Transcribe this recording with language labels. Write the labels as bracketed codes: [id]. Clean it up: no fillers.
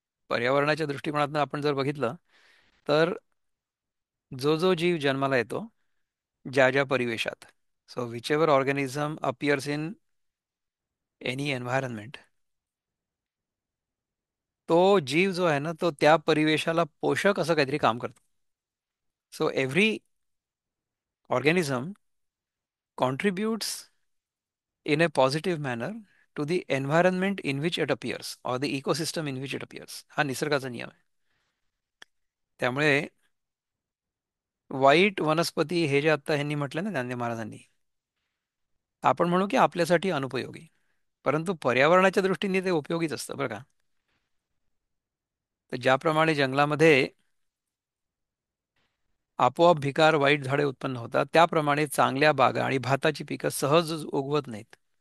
[mr] पर्यावरणाच्या दृष्टिकोनातून आपण जर बघितलं तर जो जो जीव जन्माला येतो, ज्या ज्या परिवेशात, [en] so whichever organism appears in any environment, [mr] तो जीव जो आहे ना, तो त्या परिवेशाला पोषक असं काहीतरी काम करतो. [en] So every organism contributes in a positive manner to the environment in which it appears or the ecosystem in which it appears. [mr] हा निसर्गाचा नियम आहे. त्यामुळे वाईट वनस्पती हे जे आता ह्यांनी म्हटलं ना, गांधी महाराजांनी, आपण म्हणू की आपल्यासाठी अनुपयोगी, परंतु पर्यावरणाच्या दृष्टीने ते उपयोगीच असतं बरं का. तर ज्याप्रमाणे जंगलामध्ये आपोआप भिकार वाईट झाडे उत्पन्न होतात, त्याप्रमाणे चांगल्या बागा आणि भाताची पिकं सहज उगवत नाहीत.